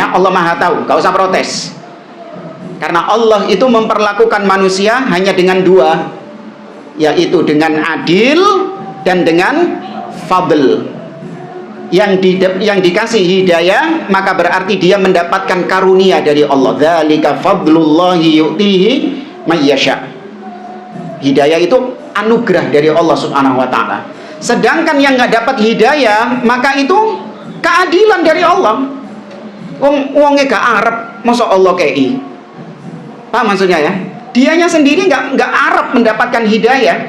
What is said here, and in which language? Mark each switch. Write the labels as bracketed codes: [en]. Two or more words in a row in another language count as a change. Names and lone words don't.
[id] Allah Maha tahu, gak usah protes. Karena Allah itu memperlakukan manusia hanya dengan dua, yaitu dengan adil dan dengan fadl. Yang dikasih hidayah maka berarti dia mendapatkan karunia dari Allah. [ar] ذلك فضل الله يؤتيه من يشاء. [id] Hidayah itu anugerah dari Allah [ar] سبحانه وتعالى. [id] Sedangkan yang nggak dapat hidayah, maka itu keadilan dari Allah. [jv] Wongnya gak arep, masa Allah kei. [id] Paham maksudnya ya? Dianya sendiri nggak arep mendapatkan hidayah.